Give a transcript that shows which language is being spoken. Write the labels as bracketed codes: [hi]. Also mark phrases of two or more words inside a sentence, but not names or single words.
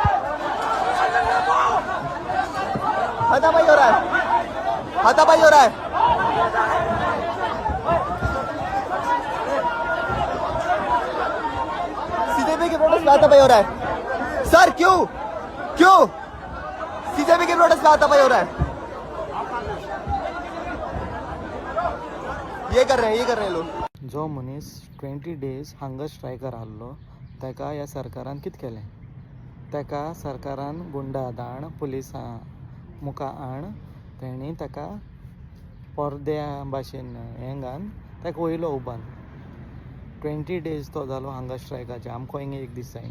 [hi] हाथापाई हो रहा है, हाथापाई हो रहा है, सीजेपी के प्रोटेस्ट में हाथापाई हो रहा है सर, क्यों क्यों सीजेपी के प्रोटेस्ट में हाथापाई हो रहा है, ये कर रहे हैं लोग. [kok] जो मनीस 20 [en] days hunger striker [kok] आहलो ताका ह्या सरकारान कितें केलें? ताका सरकारान गुंडा धाड पुलिसां मुखार हाड, तेणी ताका पर्द्या भाशेन हें घालन ताका वयलो उबान. 20 days तो जालो हंगर स्ट्रायकाचे, आमकां हिंगा एक दीस जायना.